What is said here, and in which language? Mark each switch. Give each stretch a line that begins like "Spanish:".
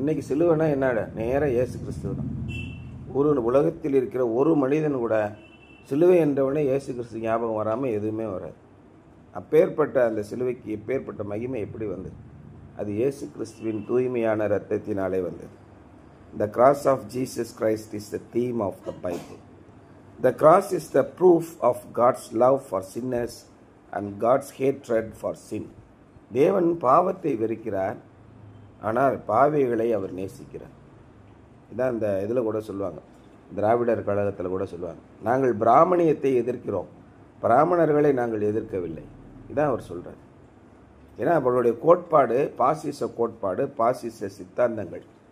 Tamil: இன்றைக்கி சிலுவைனா என்னடா, நேராக இயேசு கிறிஸ்துவ தான். ஒரு உலகத்தில் இருக்கிற ஒரு மனிதன் கூட சிலுவை என்றவனே இயேசு கிறிஸ்து ஞாபகம் வராமல் எதுவுமே வராது. அப்பேற்பட்ட அந்த சிலுவைக்கு எப்பேற்பட்ட மகிமை எப்படி வந்தது? அது இயேசு கிறிஸ்துவின் தூய்மையான இரத்தத்தினாலே வந்தது.
English: The cross of Jesus Christ is the theme of the Bible. The cross is the proof of God's love for sinners and God's hatred for sin.
Tamil: தேவன் பாவத்தை வெறுக்கிறார், ஆனால் பாவிகளை அவர் நேசிக்கிறார். இதான் இந்த இதில் கூட சொல்லுவாங்க, திராவிடர் கழகத்தில் கூட சொல்லுவாங்க, நாங்கள் பிராமணியத்தை எதிர்க்கிறோம், பிராமணர்களை நாங்கள் எதிர்க்கவில்லை. இதான் அவர் சொல்கிறார். ஏன்னா அவர்களுடைய கோட்பாடு பாசிச கோட்பாடு, பாசிச சித்தாந்தங்கள்.